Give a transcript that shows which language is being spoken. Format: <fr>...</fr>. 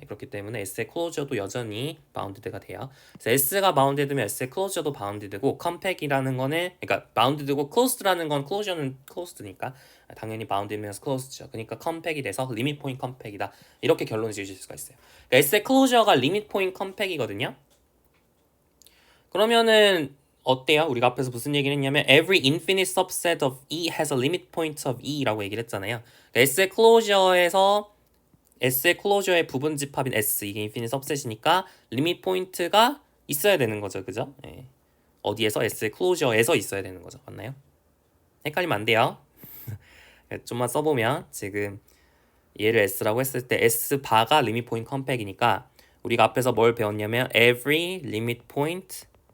<ko>그렇기 때문에 S의 클로저도 여전히 바운드드가 돼요. 그래서 S가 바운드드면 S의 클로저도 바운드드고 컴팩이라는 거는 그러니까 바운드드고 클로스드라는 건 클로저는 클로스드니까 당연히 바운드드면서 클로스드죠. 그러니까 컴팩이 돼서 리밋 포인트 컴팩이다. 이렇게 결론을 지으실 수가 있어요. 그러니까 S의 클로저가 리밋 포인트 컴팩이거든요. 그러면은 어때요? 우리가 앞에서 무슨 얘기를 했냐면</ko> <en>every infinite subset of E has a limit point of E라고</en> <ko>얘기를 했잖아요. S의 클로저에서 S의 클로저의 부분 집합인 S 이게 인피니트 subset이니까 리밋 포인트가 있어야 되는 거죠. 그죠? 예. 어디에서? S의 클로저에서 있어야 되는 거죠. 맞나요? 헷갈리면 안 돼요. 좀만 써보면 지금 얘를 S라고 했을 때 S 바가 리밋 포인트 컴팩이니까 우리가 앞에서 뭘 배웠냐면</ko> <en>every limit point</en>